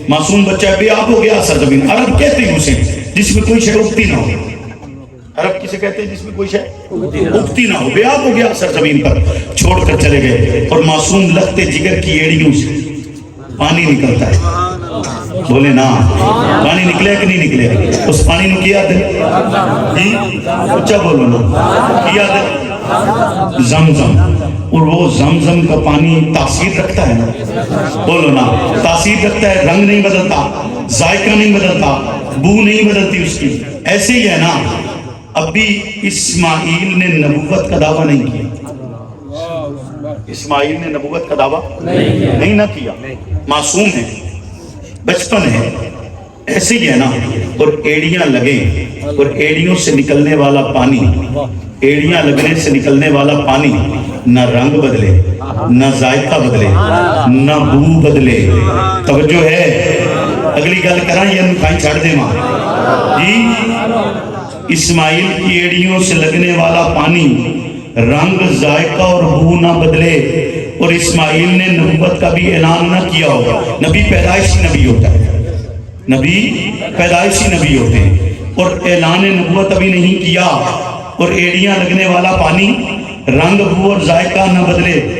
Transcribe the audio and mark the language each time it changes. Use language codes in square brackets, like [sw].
[ur] معصوم بچہ بے آب ہو گیا سرزمین. عرب کہتے ہیں اسے جس میں کوئی شے اگتی نہ ہو. عرب کسے کہتے ہیں جس میں کوئی شے اگتی نہ ہو. بے آب ہو گیا سرزمین پر, چھوڑ کر چلے گئے. اور معصوم لخت جگر کی ایڑیوں سے پانی نکلتا ہے. بولے نا, پانی نکلے کہ نہیں نکلے؟ [pa] اس پانی نو کیا دے جی [ur] اچھا بولو نا, کیا دے زمزم. اور وہ زمزم کا پانی تاثیر رکھتا ہے نا, بولو نا, تاثیر رکھتا ہے. رنگ نہیں بدلتا, ذائقہ نہیں بدلتا, بو نہیں بدلتی اس کی. ایسے ہی ہے نا, ابھی اسماعیل نے نبوت کا دعویٰ نہیں کیا. اسماعیل نے نبوت کا دعویٰ نہیں نہ کیا. معصوم ہے, بچپن ہے, ایسے ہی ہے نا، اور ایڑیاں لگیں اور ایڑیوں سے نکلنے والا پانی، ایڑیاں لگنے سے نکلنے والا پانی نہ رنگ بدلے، نہ ذائقہ بدلے، نہ بو بدلے. [pa] توجہ ہے؟ اگلی گل کراں یا نکائی چھڑ دے ماں جی. [ur] اسماعیل کی ایڑیوں سے لگنے والا پانی رنگ، ذائقہ اور بو نہ بدلے، اور اسماعیل نے نبوت کا بھی اعلان نہ کیا ہو. نبی پیدائشی نبی ہوتا ہے، نبی پیدائشی نبی ہوتے ہیں، اور اعلان نبوت ابھی نہیں کیا، اور ایڑیاں لگنے والا پانی رنگ، بو اور ذائقہ نہ بدلے.